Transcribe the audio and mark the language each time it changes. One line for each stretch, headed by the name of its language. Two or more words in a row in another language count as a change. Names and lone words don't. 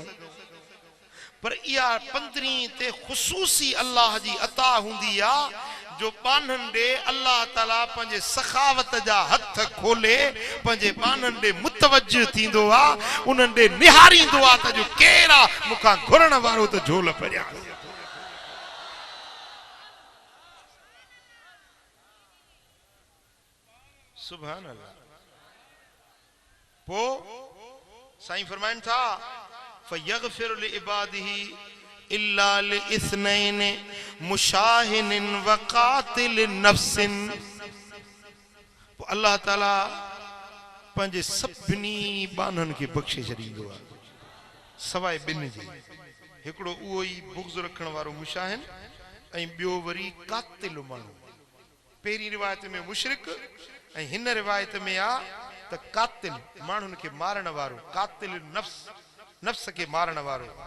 Sindhi: पर इहा 15 ते ख़ुसूसी अल्लाह जी अता हूंदी आहे जो बाननि ॾे अल्लाह ताला पंहिंजे सखावत जा हथ खोले पंहिंजे बाननि ॾे मुतवज्जिह थींदो आहे, उन्हनि ॾे निहारींदो आहे त जो केरु आहे मूंखां घुरण वारो त झोल भरिया।
Arabic: سبحان الله.
Sindhi: पो साईं फरमाइनि था
Arabic: فيغفر لعباده إلا لاثنين مشاحن و قاتل نفس.
Sindhi: अल्लाह ताला पंहिंजे सभिनी बाननि खे बख़्शे छॾींदो आहे सवाइ ॿिनि जे। हिकिड़ो उहो ई बुग़्ज़ रखण वारो मुशाहिन ऐं ॿियो वरी कातिल माण्हू। पहिरीं रिवायत में मुशरिक ऐं हिन रिवायत में आहे त कातिल माण्हुनि खे मारण वारो, कातिल नफ्स नफ्स के मारण वारो।